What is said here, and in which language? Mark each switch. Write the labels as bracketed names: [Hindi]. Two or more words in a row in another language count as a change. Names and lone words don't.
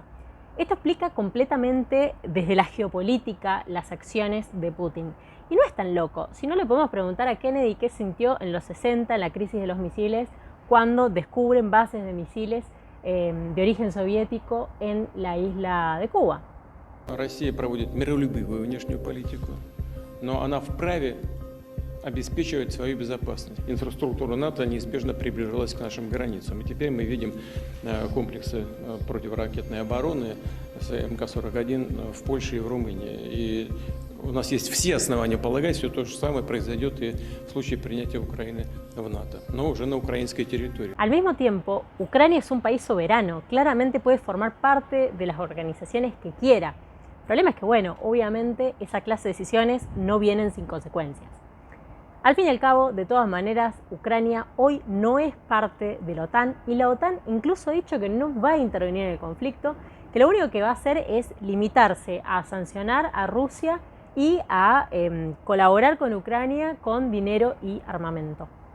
[Spanish] Esto explica completamente desde la geopolítica las acciones de Putin. Y no es tan loco, si no le podemos preguntar a Kennedy qué sintió en los 60, en la crisis de los misiles, cuando descubren bases de misiles de origen soviético en la isla de Cuba. [Russian] Россия проводит миролюбивую внешнюю политику, но она вправе обеспечивать свою безопасность. Инфраструктура НАТО неизбежно приближалась к нашим границам. И теперь мы видим комплексы противоракетной обороны с МК-41 в Польше и в Румынии. И у нас есть все основания полагать, что то же самое произойдет и в случае принятия Украины в НАТО, но уже на украинской территории. [Spanish] Al mismo tiempo, Ucrania es un país soberano, claramente puede formar parte de las organizaciones que quiera. El problema es que, bueno, obviamente esa clase de decisiones no vienen sin consecuencias. Al fin y al cabo, de todas maneras, Ucrania hoy no es parte de la OTAN y la OTAN incluso ha dicho que no va a intervenir en el conflicto, que lo único que va a hacer es limitarse a sancionar a Rusia y a colaborar con Ucrania con dinero y armamento.